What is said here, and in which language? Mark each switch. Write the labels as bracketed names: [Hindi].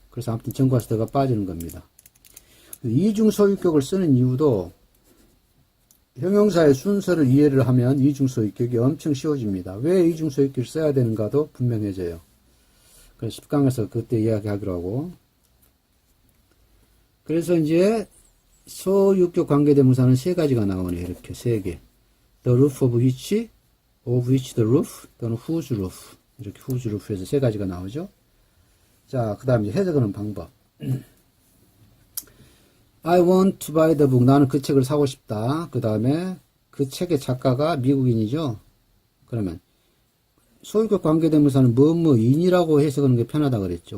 [Korean] 그래서 아무튼 전과에서 더가 빠지는 겁니다. 이중 소유격을 쓰는 이유도 형용사의 순서를 이해를 하면 이중 소유격이 엄청 쉬워집니다. 왜 이중 소유격을 써야 되는가도 분명해져요. 그래서 10강에서 그때 이야기하기로 하고. 그래서 이제 소유격 관계대명사는 세 가지가 나오네요. 이렇게 세 개. [English] The roof of which the roof, [Korean] 또는 [English] whose roof. [Korean] 이렇게 whose roof에서 세 가지가 나오죠. 자, 그 다음 이제 해석하는 방법. [English] I want to buy the book. [Korean] 나는 그 책을 사고 싶다. 그 다음에 그 책의 작가가 미국인이죠. 그러면 소유격 관계대명사는 뭐뭐인이라고 해석하는 게 편하다 그랬죠.